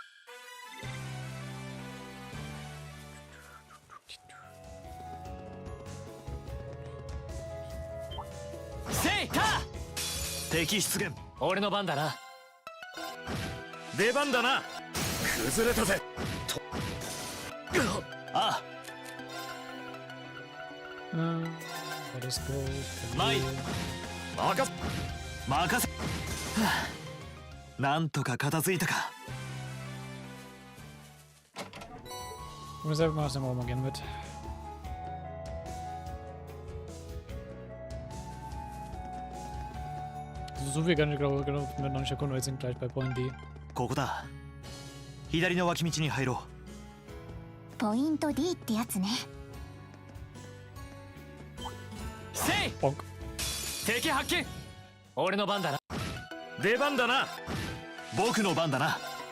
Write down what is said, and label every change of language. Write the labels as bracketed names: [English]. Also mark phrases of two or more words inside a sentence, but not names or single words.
[Japanese] せいか。敵出現。俺の番だな。出番だな。崩れたぜ。ああ。 [English] Let us go. [Japanese] 前。任せ。なんとか片付いたか。 [English] Reserve Master [German] machen wir gerne mit. So viel kann ich glaube mit noch nicht erkunden, wir sind gleich bei Point D. [Japanese] ここだ。左の脇道に入ろう。ポイント D ってやつね。せい。ポンク。敵発見。俺の番だな。出番だな。僕の番だな。